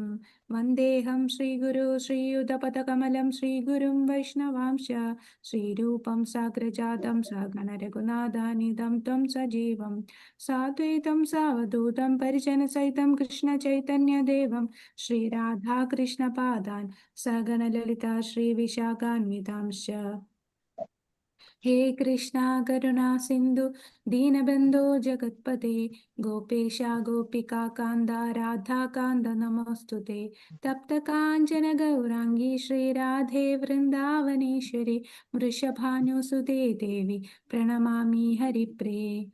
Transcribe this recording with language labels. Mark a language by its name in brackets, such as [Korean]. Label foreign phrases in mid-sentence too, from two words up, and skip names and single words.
[Sanskrit] വന്ദേഹം ശ്രീഗുരു ശ്രീയുതപദകമലം ശ്രീഗുരും വൈഷ്ണവാംശ ശ്രീരൂപം സാഗ്രജാതം സഗണരഘുനാഥാനിധം ത്വം സജീവം സാദ്വൈതം സാവധൂതം പരിജനസഹിതം കൃഷ്ണചൈതന്യദേവം ശ്രീരാധാകൃഷ്ണപാദാൻ സഗണലളിതാ ശ്രീവിശാഖാന്വിതാംശ. हे कृष्णा करुणा सिंधु दीनबंधो जगत्पते गोपेशा गोपिका कांदा राधा कांद नमोस्तुते. तप्त कांचन गौरांगी श्रीराधे वृंदावनेश्वरी वृषभानुसुते देवी प्रणमामि हरिप्रिये.